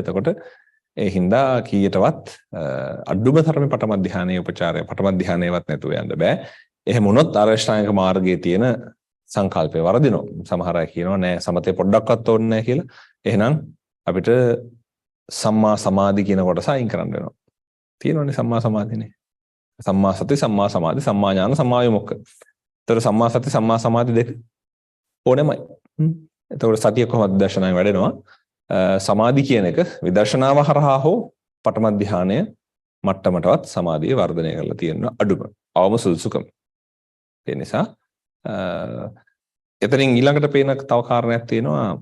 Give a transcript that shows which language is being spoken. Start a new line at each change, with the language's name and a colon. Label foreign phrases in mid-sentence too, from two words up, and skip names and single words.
Sinhala: එතකොට ඒ හින්දා කීයටවත් අඩුම තරමේ පටම ධ්‍යානයේ උපචාරය පටම ධ්‍යානයවත් නැතුව යන්න බෑ. එහෙම වුණොත් ආරෂ්ඨාංගික මාර්ගයේ තියෙන සංකල්පය වරදිනවා. සමහර අය කියනවා නෑ සමතේ පොඩ්ඩක්වත් ඕනේ නෑ කියලා. එහෙනම් අපිට
Pali: සම්මා සමාධි
Sinhala: කියන කොටස අයින් කරන්න වෙනවා. තියෙනවනේ
Pali: සම්මා සමාධිනේ. සම්මා සති, සම්මා සමාධි, සම්මා ඥාන, සම්මා විමුක්ඛ.
Sinhala: ඒතර
Pali: සම්මා සති, සම්මා සමාධි
Sinhala: දෙක ඕනෙමයි. එතකොට සතිය කොහොමද දර්ශනයෙන් වැඩෙනවා? සමාධි කියන එක විදර්ශනාව හරහා හෝ පඨම ධානය මට්ටමටවත් සමාධිය වර්ධනය කරලා තියෙන අඩුම අවම සුදුසුකම. ඒ නිසා එතනින් ඊළඟට පේන තව කාරණයක් තියෙනවා.